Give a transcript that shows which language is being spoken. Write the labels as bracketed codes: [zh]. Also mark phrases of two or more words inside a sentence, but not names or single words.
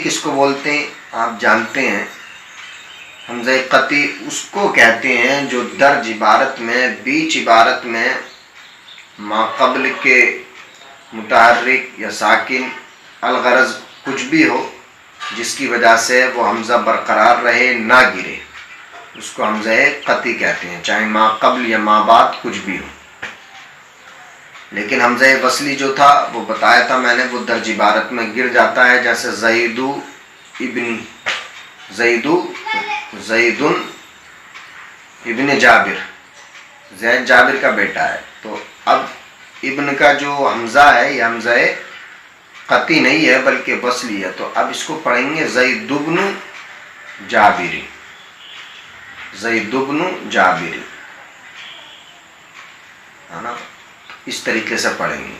[ur] کس کو بولتے ہیں، آپ جانتے ہیں حمزہ قطعی اس کو کہتے ہیں جو درج عبارت میں، بیچ عبارت میں ما قبل کے متحرک یا ساکن الغرض کچھ بھی ہو جس کی وجہ سے وہ حمزہ برقرار رہے، نہ گرے، اس کو حمزہ قطعی کہتے ہیں، چاہے ما قبل یا ما بعد کچھ بھی ہو۔ لیکن حمزہ وصلی جو تھا وہ بتایا تھا میں نے، وہ درج عبارت میں گر جاتا ہے، جیسے [ar] زیدو ابن زیدن ابن جابر، [ur] زید جابر کا بیٹا ہے، تو اب ابن کا جو حمزہ ہے یہ حمزہ قطعی نہیں ہے بلکہ وصلی ہے، تو اب اس کو پڑھیں گے [ar] زید بن جابری، زید بن جابری، [ur] ہے نا، اس طریقے سے پڑھیں گے۔